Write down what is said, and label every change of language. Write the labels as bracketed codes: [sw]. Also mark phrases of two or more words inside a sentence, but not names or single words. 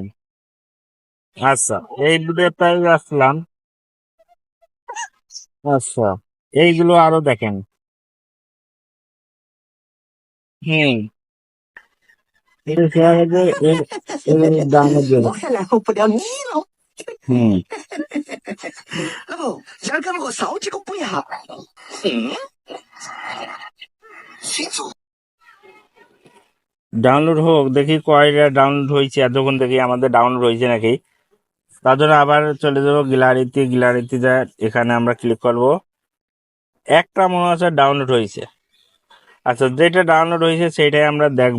[bn] আচ্ছা, এই ভিডিওটাই আসলাম। আচ্ছা, এইগুলো আরো দেখেন। হুম, এই শেয়ার ডাউনলোড দিয়ে দেন। [zh] 我看来后不了你了。 হুম, 老婆，今儿给我烧几个补一下。嗯，谁做？ [bn] ডাউনলোড হোক, দেখি কয়টা ডাউনলোড হয়েছে, এতক্ষণ দেখি আমাদের ডাউনলোড হয়েছে নাকি। তার জন্য আবার চলে যাবো গ্যালারিতে। গ্যালারিতে যা এখানে আমরা ক্লিক করব। একটা মনে হচ্ছে ডাউনলোড হয়েছে। আচ্ছা, যেটা ডাউনলোড হয়েছে সেটাই আমরা দেখব।